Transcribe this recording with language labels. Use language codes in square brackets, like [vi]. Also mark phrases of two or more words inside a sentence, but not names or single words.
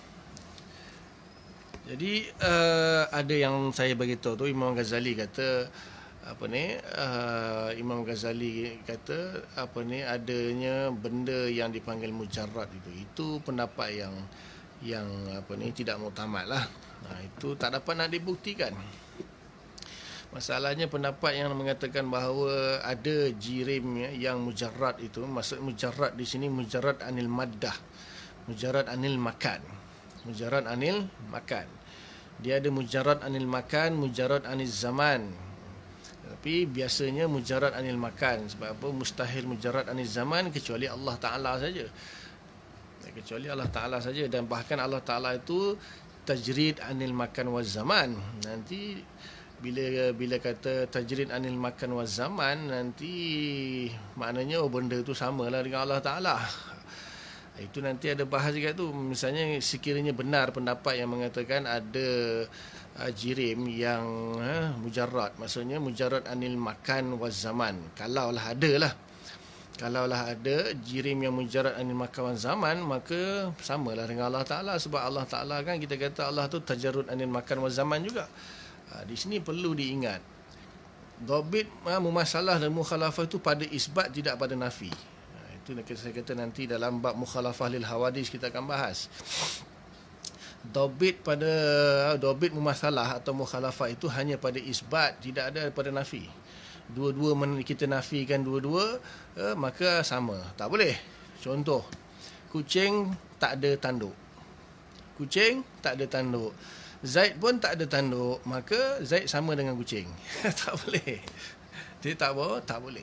[ms] Jadi ada yang saya bagi tahu tu, Imam Ghazali kata Imam Ghazali kata adanya benda yang dipanggil mujarrad itu pendapat yang tidak muktamad lah. Itu tak dapat nak dibuktikan. Masalahnya pendapat yang mengatakan bahawa ada jirim yang mujarrad itu, maksud mujarrad di sini [ar] مجرد عن المادة، مجرد عن المكان. مجرد عن المكان. [ms] Dia ada [ar] مجرد عن المكان، مجرد عن الزمان. [ms] Tapi biasanya [ar] مجرد عن المكان. [ms] Sebab apa? Mustahil [ar] مجرد عن الزمان [ms] kecuali Allah Ta'ala saja. Kecuali Allah Ta'ala saja. Dan bahkan Allah Ta'ala itu [ar] تجريد عن المكان وزمان. [ms] Nanti bila kata [ar] تجريد عن المكان وزمان, [ms] nanti maknanya benda tu samalah dengan Allah Ta'ala. Itu nanti ada bahas juga tu. Misalnya sekiranya benar pendapat yang mengatakan ada jirim yang mujarrad, maksudnya [ar] مجرد عن المكان وزمان. [ms] Kalaulah ada jirim yang [ar] مجرد عن المكان وزمان, [ms] maka samalah dengan Allah Ta'ala. Sebab Allah Ta'ala kan kita kata Allah tu [ar] تجرد عن المكان وزمان [ms] juga. Di sini perlu diingat, [ar] ضابط مماثلة [ms] dan mukhalafah itu pada isbat, tidak pada nafi. Itu saya kata nanti dalam bab [ar] مخالفة للحوادث [ms] kita akan bahas. [ar] ضابط مماثلة [ms] atau mukhalafah itu hanya pada isbat, tidak ada pada nafi. Dua-dua kita nafikan dua-dua, maka sama. Tak boleh. Contoh, kucing tak ada tanduk. Zaid pun tak ada tanduk, maka Zaid sama dengan kucing. Tak boleh. Dia tak boleh.